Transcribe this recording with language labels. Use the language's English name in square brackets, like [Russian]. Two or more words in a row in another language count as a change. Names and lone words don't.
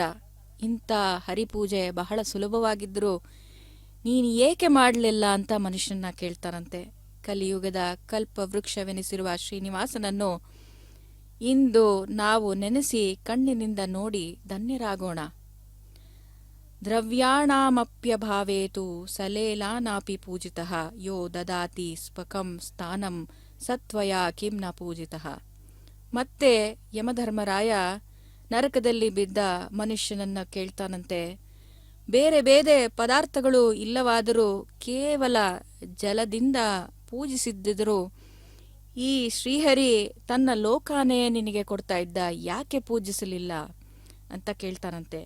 [Kannada] ಇಂಥ ಹರಿಪೂಜೆ ಬಹಳ ಸುಲಭವಾಗಿದ್ದರೂ ನೀನು ಏಕೆ ಮಾಡಲಿಲ್ಲ ಅಂತ ಮನುಷ್ಯನ ಕೇಳ್ತಾನಂತೆ. ಕಲಿಯುಗದ ಕಲ್ಪವೃಕ್ಷವೆನಿಸಿರುವ ಶ್ರೀನಿವಾಸನನ್ನು ಇಂದು ನಾವು ನೆನೆಸಿ ಕಣ್ಣಿನಿಂದ ನೋಡಿ ಧನ್ಯರಾಗೋಣ. [Sanskrit] ದ್ರವ್ಯಾಣಾಮಪ್ಯಭಾವೇತು ಸಲೇಲಾನಾಪಿ ಪೂಜಿತಃ ಯೋ ದದಾತಿ ಸ್ವಕಂ ಸ್ಥಾನಂ ಸತ್ವಯಾ ಕಿಂ ನ ಪೂಜಿತಃ. [Kannada] ಮತ್ತೆ ಯಮಧರ್ಮರಾಯ ನರಕದಲ್ಲಿ ಬಿದ್ದ ಮನುಷ್ಯನನ್ನ ಕೇಳ್ತಾನಂತೆ, ಬೇರೆ ಬೇರೆ ಪದಾರ್ಥಗಳು ಇಲ್ಲವಾದರೂ ಕೇವಲ ಜಲದಿಂದ ಪೂಜಿಸಿದ್ದರೂ ಈ ಶ್ರೀಹರಿ ತನ್ನ ಲೋಕಾನೇ ನಿನಗೆ ಕೊಡ್ತಾ ಇದ್ದ, ಯಾಕೆ ಪೂಜಿಸಲಿಲ್ಲ ಅಂತ ಕೇಳ್ತಾನಂತೆ.